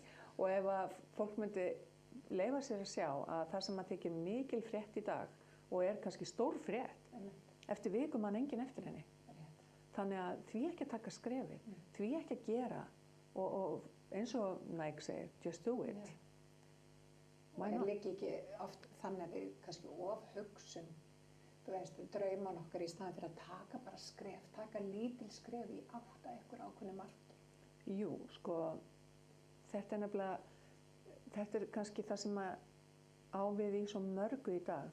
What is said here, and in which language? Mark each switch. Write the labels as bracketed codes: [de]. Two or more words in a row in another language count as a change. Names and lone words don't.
[is] Og ef að fólk myndi leyfa sér að sjá að það sem að þykir mikil frétt í dag og er kannski stór frétt, eftir viku man enginn eftir henni. Þannig að því ekki að taka skrefið, því ekki að gera og eins og Nike segir, [en] just do it. [is] Og er líka ekki oft þannig að við kannski ofhugsum drauman okkar í staðan fyrir að taka bara skref, taka lítil skref í átt að einhver ákveðnu marki? Jú, sko, þetta er kannski það sem á við í svo mörgu í dag.